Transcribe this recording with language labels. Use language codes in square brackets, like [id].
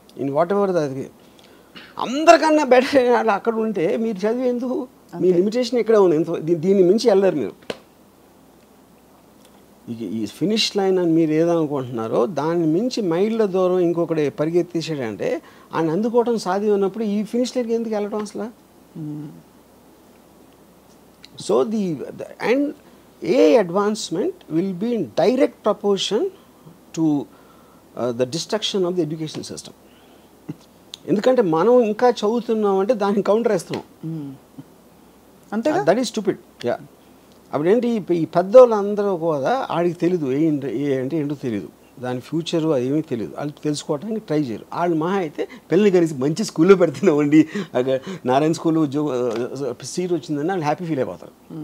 [en] in whatever [te] అది అందరికన్నా better అక్కడ ఉంటే మీరు చదివి ఎందుకు? మీ లిమిటేషన్ ఎక్కడ ఉంది, దీన్ని మించి వెళ్ళరు మీరు. ఈ ఫినిష్ లైన్ అని మీరు ఏదనుకుంటున్నారో దాన్ని మించి మైళ్ళ దూరం ఇంకొకటి పరిగెత్తేసాడంటే ఆయన అందుకోవడం సాధ్యం ఉన్నప్పుడు ఈ ఫినిష్ లైన్కి ఎందుకు వెళ్ళటం అసలు? [en] So and AI advancement will be in direct proportion to the destruction of the education system. [te] ఎందుకంటే మనం ఇంకా చదువుతున్నాం అంటే దాన్ని కౌంటర్ వేస్తున్నాం. అంతే, [en] That is stupid. Yeah. [te] అప్పుడేంటి ఈ పెద్దోళ్ళందరూ కూడా ఆడికి తెలీదు ఏ అంటే ఏంటో తెలీదు, దాని ఫ్యూచరు ఏమీ తెలియదు, వాళ్ళు తెలుసుకోవడానికి ట్రై చేయరు. వాళ్ళు మహా అయితే పిల్లల్ని కలిసి మంచి స్కూల్లో పెడుతున్నామండి, నారాయణ స్కూల్లో సీట్ వచ్చిందని వాళ్ళు హ్యాపీ ఫీల్ అయిపోతారు.